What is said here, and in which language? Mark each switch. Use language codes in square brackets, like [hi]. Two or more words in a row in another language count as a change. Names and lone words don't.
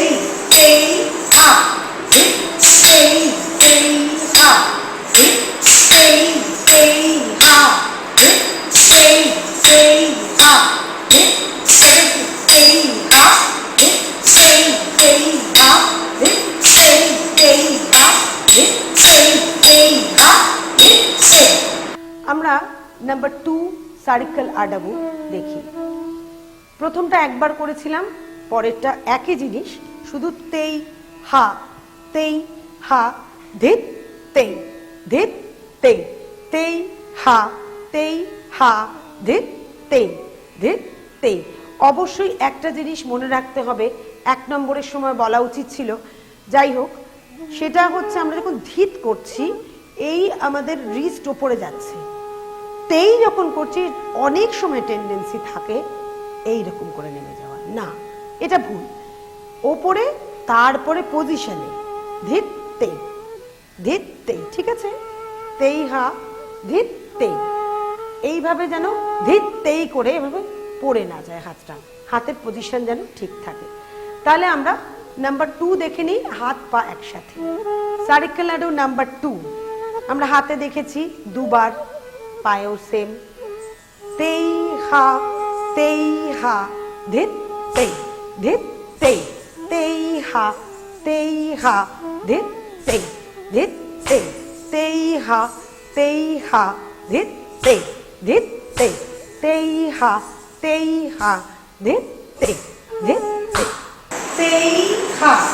[bn] তেই হা ধেত তেই, তেই হা ধেত তেই, তেই হা ধেত তেই, তেই হা ধেত তেই, তেই হা ধেত তেই, তেই হা ধেত তেই, তেই হা ধেত তেই, তেই হা ধেত তেই। আমরা নাম্বার 2 সারিক্কাল আডাবু দেখি। প্রথমটা একবার করেছিলাম, পরেরটা একই জিনিস, শুধু তেই হা, তেই হা ধেত তেই, ধেত তেই, তেই হা, তেই হা ধেত তেই, ধেত তেই। অবশ্যই একটা জিনিস মনে রাখতে হবে, 1 নম্বরের সময় বলা উচিত ছিল, যাই হোক, সেটা হচ্ছে আমরা যখন ধিত করছি এই আমাদের রিস্ট ওপরে যাচ্ছে। তেই যখন করছি অনেক সময় টেন্ডেন্সি থাকে এইরকম করে নেমে যাওয়ার, না এটা ভুল। ওপরে তারপরে পজিশনে ধিত তেই, ধিত তেই, ঠিক আছে? তেই হা ধিত তেই, এইভাবে যেন ধিত তেই করে এভাবে পড়ে না যায় হাতটা, হাতের পজিশন যেন ঠিক থাকে। তাহলে আমরা নাম্বার 2 দেখে নিই, হাত পা একসাথে। সার্কেল আডাউ নাম্বার 2 আমরা হাতে দেখেছি দুবার, পায়েও সেম। তেই হা ধিত তেই, ধিত তেই, তেই হা ধিত তেই, ধিত তেই, তেই হা ধিত তেই, ধিত তেই, তেই হা ধিত তেই, ধিত তেই, তেই হা